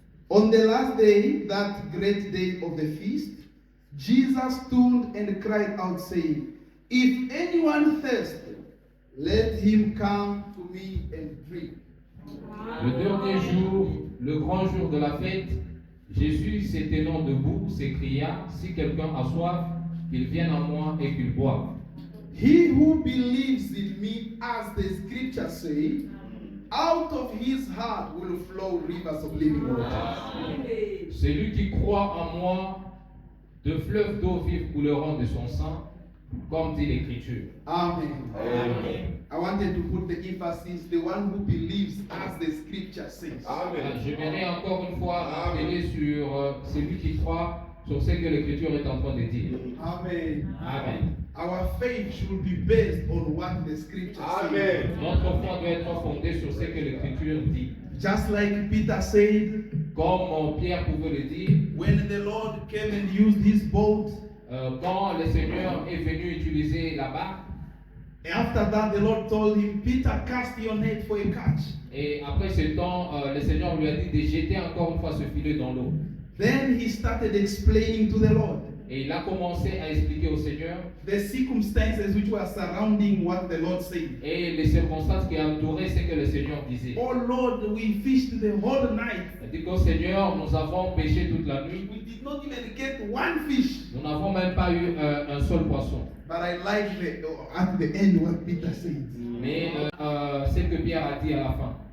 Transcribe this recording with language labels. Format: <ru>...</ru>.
<en>On the last day, that great day of the feast, Jesus stood and cried out, saying, If anyone thirsts, let him come to me and drink.</en> <fr>Le dernier jour, le grand jour de la fête, Jésus, se tenant debout, s'écria, Si quelqu'un a soif, qu'il vienne à moi et qu'il boive.</fr> <en>He who believes in me, as the scripture say, out of his heart will flow rivers of living water.</en> <fr>Celui qui croit en moi, de fleuves d'eau vive couleront de son sang, comme dit l'Écriture.</fr> <en>Amen. I wanted to put the emphasis, the one who believes as the scripture says.</en> <fr>J'aimerais encore une fois rappeler sur celui qui croit sur ce que l'Écriture est en train de dire.</fr> <en>Amen. Amen. Our faith should be based on what the scripture says.</en> <fr>Notre foi doit être fondée sur ce que l'Écriture dit.</fr> <en>Just like Peter said,</en> <fr>Comme Pierre pouvait le dire,</fr> <en>when the Lord came and used his boat,</en> <fr>quand le Seigneur est venu utiliser la barque,</fr> <en>after that the Lord told him, Peter, cast your net for a catch.</en> <fr>et après ce temps, le Seigneur lui a dit de jeter encore une fois ce filet dans l'eau.</fr> <en>Then he started explaining to the Lord</en> <fr>Et il a commencé à expliquer au Seigneur</fr> <en>the circumstances which were surrounding what the Lord said.</en> <fr>et les circonstances qui entouraient ce que le Seigneur disait.</fr> <en>Oh Lord, we fished the whole night.</en> <fr>Il dit qu'au Seigneur, nous avons pêché toute la nuit.</fr> <en>We did not even get one fish.</en> <fr>Nous n'avons même pas eu un seul poisson.</fr> <en>But I like at the end what Peter said.</en> <fr>Mais ce que Pierre a dit à la fin.</fr>